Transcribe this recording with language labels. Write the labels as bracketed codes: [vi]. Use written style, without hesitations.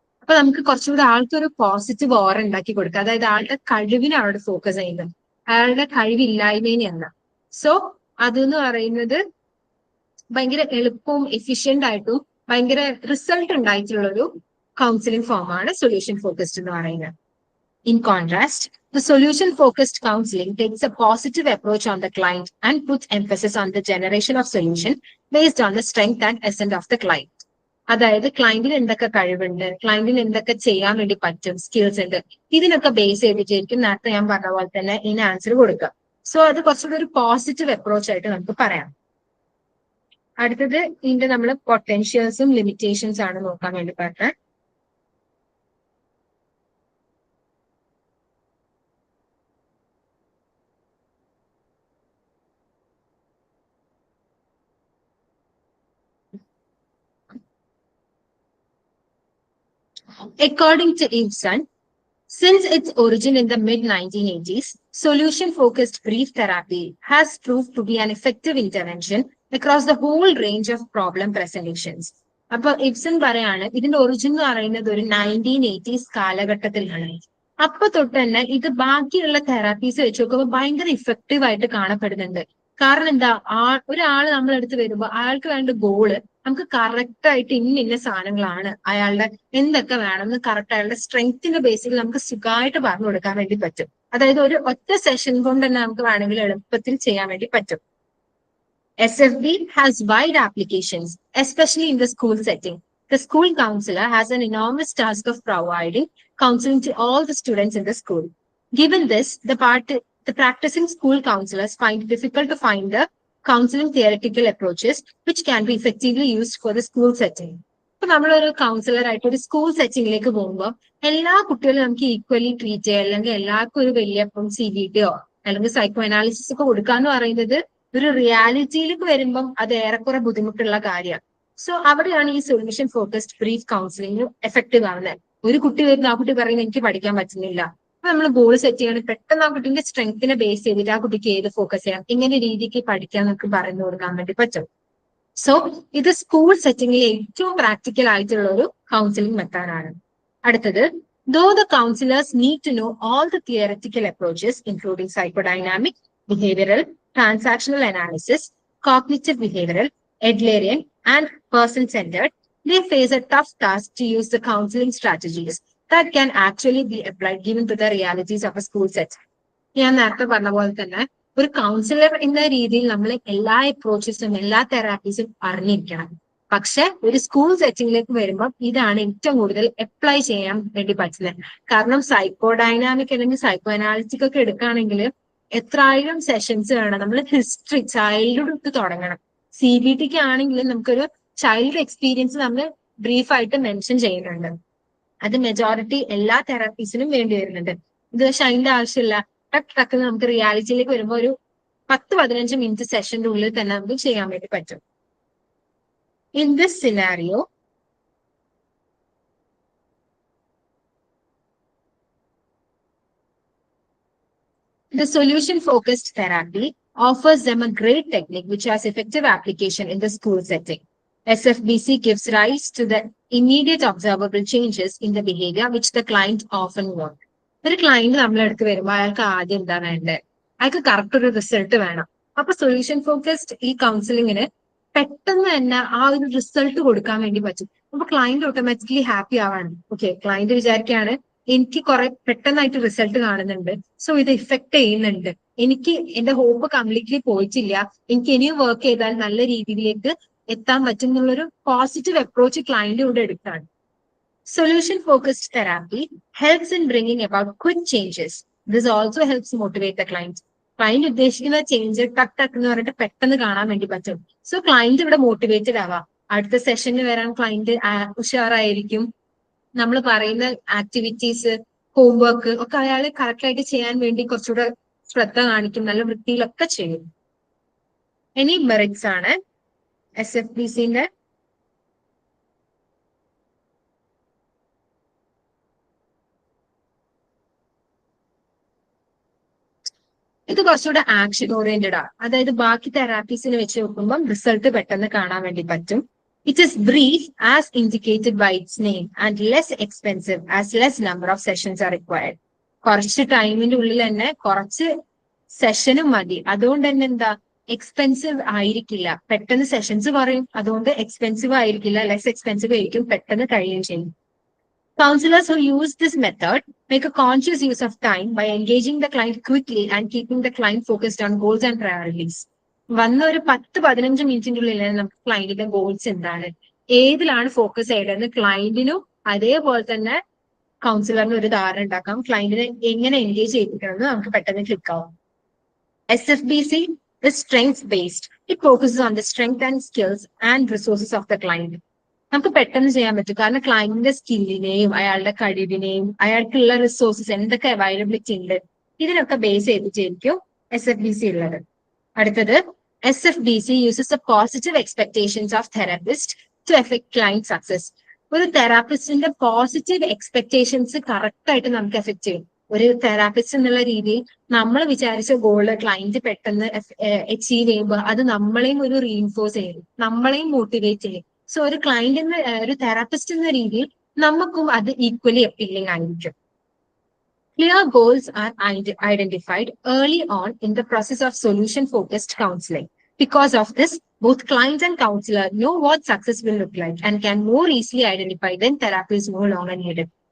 [ml] അപ്പൊ നമുക്ക് കുറച്ചുകൂടി ആൾക്കൊരു പോസിറ്റീവ് ഓറ ഉണ്ടാക്കി കൊടുക്കുക. അതായത് ആളുടെ കഴിവിനെ അവിടെ ഫോക്കസ് ചെയ്യുന്നത്, അയാളുടെ കഴിവില്ലായ്മേനെയല്ല. സോ അതെന്ന് പറയുന്നത് ഭയങ്കര എളുപ്പവും എഫിഷ്യന്റ് ആയിട്ടും ഭയങ്കര റിസൾട്ട് ഉണ്ടായിട്ടുള്ള ഒരു കൗൺസിലിംഗ് ഫോമാണ് സൊല്യൂഷൻ ഫോക്കസ്ഡ് എന്ന് പറയുന്നത്. [en] In contrast, the solution-focused counseling takes a positive approach on the client and puts emphasis on the generation of solution based on the strength and essence of the client. [ml] അതായത് ക്ലയന്റിന് എന്തൊക്കെ കഴിവുണ്ട്, ക്ലയന്റിന് എന്തൊക്കെ ചെയ്യാൻ വേണ്ടി പറ്റും, skills ഉണ്ട്, ഇതിനൊക്കെ ബേസ് ചെയ്തിട്ടായിരിക്കും നേരത്തെ ഞാൻ പറഞ്ഞ പോലെ തന്നെ ഇതിന് ആൻസർ കൊടുക്കുക. സോ അത് കുറച്ചുകൂടി ഒരു പോസിറ്റീവ് അപ്രോച്ച് ആയിട്ട് നമുക്ക് പറയാം. അടുത്തത് ഇതിന്റെ നമ്മൾ പൊട്ടൻഷ്യൽസും ലിമിറ്റേഷൻസ് ആണ് നോക്കാൻ വേണ്ടി പറഞ്ഞത്. [en] According to Ibsen, since its origin in the mid-1980s, solution-focused brief therapy has proved to be an effective intervention across the whole range of problem presentations. [ml] അപ്പൊ ഇബ്സൺ പറയാണ് ഇതിന്റെ ഒറിജിൻ എന്ന് പറയുന്നത് ഒരു 1980s കാലഘട്ടത്തിലാണ്. അപ്പൊ തൊട്ട് തന്നെ ഇത് ബാക്കിയുള്ള തെറാപ്പീസ് വെച്ച് നോക്കുമ്പോൾ ഭയങ്കര ഇഫക്റ്റീവ് ആയിട്ട് കാണപ്പെടുന്നുണ്ട്. കാരണം എന്താ, ഒരാള് നമ്മളെടുത്ത് വരുമ്പോൾ അയാൾക്ക് വേണ്ട ഗോള് നമുക്ക് കറക്റ്റ് ആയിട്ട് ഇന്ന സാധനങ്ങളാണ്, അയാളുടെ എന്തൊക്കെ വേണമെന്ന് കറക്റ്റ് അയാളുടെ സ്ട്രെങ്ത്തിന്റെ ബേസിൽ നമുക്ക് സുഖമായിട്ട് പറഞ്ഞു കൊടുക്കാൻ വേണ്ടി പറ്റും. അതായത് ഒരു ഒറ്റ സെഷൻ കൊണ്ട് തന്നെ നമുക്ക് വേണമെങ്കിൽ എളുപ്പത്തിൽ ചെയ്യാൻ വേണ്ടി പറ്റും. [en] SFB has wide applications, especially in the school setting. The school counselor has an enormous task of providing counseling to all the students in the school. Given this, the practicing school counselors find it difficult to find the counseling theoretical approaches which can be effectively used for the school setting. [ml] ഇപ്പൊ നമ്മളൊരു councillor ആയിട്ട് ഒരു school സെറ്റിംഗിലേക്ക് പോകുമ്പോൾ എല്ലാ കുട്ടികളും നമുക്ക് equally treat ചെയ്യുക, അല്ലെങ്കിൽ എല്ലാവർക്കും ഒരു വലിയ CBTയോ അല്ലെങ്കിൽ സൈക്കോ അനാലിസിസ് ഒക്കെ കൊടുക്കുക എന്ന് പറയുന്നത് ഒരു റിയാലിറ്റിയിലേക്ക് വരുമ്പം അത് ഏറെക്കുറെ ബുദ്ധിമുട്ടുള്ള കാര്യമാണ്. സോ അവിടെയാണ് ഈ solution focused brief counselling effective ആവുന്നത്. ഒരു കുട്ടി വരുന്ന ആ കുട്ടി പറയുന്നത് എനിക്ക് പഠിക്കാൻ പറ്റുന്നില്ല, അപ്പൊ നമ്മൾ ഗോൾ സെറ്റ് ചെയ്യണം, പെട്ടെന്ന് ആ കുട്ടിന്റെ സ്ട്രെങ്ത്തിനെ ബേസ് ചെയ്തിട്ട് ആ കുട്ടിക്ക് ഏത് ഫോക്കസ് ചെയ്യാം, ഇങ്ങനെ രീതിക്ക് പഠിക്കാൻ നമുക്ക് പറഞ്ഞു കൊടുക്കാൻ വേണ്ടി പറ്റും. സോ ഇത് സ്കൂൾ സെറ്റിംഗിൽ ഏറ്റവും പ്രാക്ടിക്കൽ ആയിട്ടുള്ള ഒരു കൗൺസിലിംഗ് മെത്തേഡാണ്. അടുത്തത്, [en] though the counselors need to know all the theoretical approaches including psychodynamic, behavioral, transactional analysis, cognitive behavioral, Adlerian and person-centered, they face a tough task to use the counseling strategies that can actually be applied given to the realities of a school setting. [ml] ഞാൻ നേരത്തെ പറഞ്ഞ പോലെ തന്നെ ഒരു councillor എന്ന രീതിയിൽ നമ്മൾ എല്ലാ അപ്രോച്ചസും എല്ലാ തെറാപ്പീസും അറിഞ്ഞിരിക്കണം. പക്ഷെ ഒരു സ്കൂൾ സെറ്റിംഗിലേക്ക് വരുമ്പോൾ ഇതാണ് ഏറ്റവും കൂടുതൽ അപ്ലൈ ചെയ്യാൻ വേണ്ടി പറ്റുന്നത്. കാരണം സൈക്കോ ഡൈനാമിക് അല്ലെങ്കിൽ സൈക്കോ അനാലിറ്റിക് ഒക്കെ എടുക്കുകയാണെങ്കിൽ എത്രായിരം സെഷൻസ് വേണം. നമ്മൾ ഹിസ്റ്ററി ചൈൽഡ്ഹുഡ് തുടങ്ങണം. CBTക്ക് ആണെങ്കിൽ നമുക്കൊരു ചൈൽഡ് എക്സ്പീരിയൻസ് നമ്മൾ ബ്രീഫായിട്ട് മെൻഷൻ ചെയ്യുന്നുണ്ട്. അത് മെജോറിറ്റി എല്ലാ തെറാപ്പീസിനും വേണ്ടി വരുന്നുണ്ട്. ഇത് പക്ഷെ അതിന്റെ ആവശ്യമില്ല. ടക്ക് നമുക്ക് റിയാലിറ്റിയിലേക്ക് വരുമ്പോൾ ഒരു 10-15 മിനിറ്റ് സെഷന്റെ ഉള്ളിൽ തന്നെ നമുക്ക് ചെയ്യാൻ വേണ്ടി പറ്റും. [en] In this scenario, the solution-focused therapy offers them a great technique which has effective application in the school setting. SFBC gives rise to the immediate observable changes in the behavior which the client often want. [ml] ഒരു client നമ്മളെ അടുത്ത് വരുമ്പോൾ അയാൾക്ക് ആദ്യം എന്താ വേണ്ടത്? അയാൾക്ക് correct ഒരു റിസൾട്ട് വേണം. അപ്പൊ സൊല്യൂഷൻ ഫോക്കസ്ഡ് ഈ കൗൺസിലിങ്ങിന് പെട്ടെന്ന് തന്നെ ആ ഒരു റിസൾട്ട് കൊടുക്കാൻ വേണ്ടി പറ്റും. അപ്പൊ client automatically happy ആവാണ്. Okay, client വിചാരിക്കുകയാണ് എനിക്ക് കുറെ പെട്ടെന്നായിട്ട് റിസൾട്ട് കാണുന്നുണ്ട്, സോ ഇത് ഇഫക്ട് ചെയ്യുന്നുണ്ട്, എനിക്ക് എന്റെ ഹോപ്പ് കംപ്ലീറ്റ്ലി പോയിട്ടില്ല, എനിക്ക് ഇനിയും വർക്ക് ചെയ്താൽ നല്ല രീതിയിലേക്ക് എത്താൻ പറ്റും എന്നുള്ളൊരു പോസിറ്റീവ് അപ്രോച്ച് ക്ലയന്റ് കൂടെ എടുത്താണ്. [en] Solution focused therapy helps in bringing about quick changes. This also helps motivate the client. [ml] Client ഉദ്ദേശിക്കുന്ന ചേഞ്ച് ടക്ക് ടക്ക് എന്ന് പറഞ്ഞിട്ട് പെട്ടെന്ന് കാണാൻ വേണ്ടി പറ്റും. സോ ക്ലയന്റ് ഇവിടെ മോട്ടിവേറ്റഡ് ആവാം. അടുത്ത സെഷനിൽ വരാൻ ക്ലയന്റ് ഉഷാറായിരിക്കും. നമ്മൾ പറയുന്ന ആക്ടിവിറ്റീസ്, ഹോംവർക്ക് ഒക്കെ അയാൾ കറക്റ്റ് ആയിട്ട് ചെയ്യാൻ വേണ്ടി കുറച്ചുകൂടെ ശ്രദ്ധ കാണിക്കും, നല്ല വൃത്തിയിലൊക്കെ ചെയ്യും. ഇനി മെറിറ്റ്സ് ആണ് SFBCന്റെ. ഇത് കുറച്ചുകൂടെ ആക്ഷൻ ഓറിയന്റഡ് ആണ്. അതായത് ബാക്കി തെറാപ്പീസിനെ വെച്ച് നോക്കുമ്പോൾ റിസൾട്ട് പെട്ടെന്ന് കാണാൻ വേണ്ടി പറ്റും. [en] It is brief as indicated by its name and less expensive as less number of sessions are required. [ml] കുറച്ച് ടൈമിന്റെ ഉള്ളിൽ തന്നെ കുറച്ച് സെഷനും മതി. അതുകൊണ്ട് തന്നെ എന്താ, എക്സ്പെൻസീവ് ആയിരിക്കില്ല. പെട്ടെന്ന് സെഷൻസ് കുറയും, അതുകൊണ്ട് എക്സ്പെൻസീവ് ആയിരിക്കില്ല, ലെസ് എക്സ്പെൻസീവ് ആയിരിക്കും, പെട്ടെന്ന് കഴിയുകയും ചെയ്യും. [en] Counselors who use this method make a conscious use of time by engaging the client quickly and keeping the client focused on goals and priorities. [ml] വന്ന ഒരു 10-15 മിനിറ്റിന്റെ ഉള്ളിൽ നമുക്ക് ക്ലയന്റിന്റെ ഗോൾസ് എന്താണ്, ഏതിലാണ് ഫോക്കസ് ചെയ്യേണ്ടതെന്ന് ക്ലയന്റിനും അതേപോലെ തന്നെ കൗൺസിലറിന് ഒരു ധാരണ ഉണ്ടാക്കാം. ക്ലയന്റിനെ എങ്ങനെ എൻഗേജ് ചെയ്യിപ്പിക്കണമെന്ന് നമുക്ക് പെട്ടെന്ന് ക്ലിക്ക് ആവും. [en] SFBC is strength based. It focuses on the strength and skills and resources of the client. [ml] നമുക്ക് പെട്ടെന്ന് ചെയ്യാൻ പറ്റും, കാരണം ക്ലയന്റിന്റെ സ്കില്ലിനെയും അയാളുടെ കഴിവിനെയും അയാൾക്കുള്ള റിസോഴ്സസ് എന്തൊക്കെ അവൈലബിലിറ്റി ഉണ്ട് ഇതിനൊക്കെ ബേസ് ചെയ്തിട്ടായിരിക്കും SFBC ഉള്ളത്. അടുത്തത് [en] SFBC uses the positive expectations of therapist to affect client success. [ml] ഒരു തെറാപ്പിസ്റ്റിന്റെ പോസിറ്റീവ് എക്സ്പെക്ടേഷൻസ് കറക്റ്റ് ആയിട്ട് നമുക്ക് എഫക്ട് ചെയ്യും. ഒരു തെറാപ്പിസ്റ്റ് എന്നുള്ള രീതിയിൽ നമ്മൾ വിചാരിച്ച ഗോള് ക്ലയന്റ് പെട്ടെന്ന് അച്ചീവ് ചെയ്യുമ്പോൾ അത് നമ്മളെയും ഒരു റീഇൻഫോഴ്സ് ചെയ്യും, നമ്മളെയും മോട്ടിവേറ്റ് ചെയ്യും. സോ ഒരു ക്ലയന്റ് എന്ന ഒരു തെറാപ്പിസ്റ്റ് എന്ന രീതിയിൽ നമുക്കും അത് ഈക്വലി അപ്പീലിംഗ് ആയിരിക്കും. [en] Clear goals are identified early on in the process of solution-focused counseling. Because of this, both client and counselor know what success will look like and can more easily identify when therapy is no longer needed.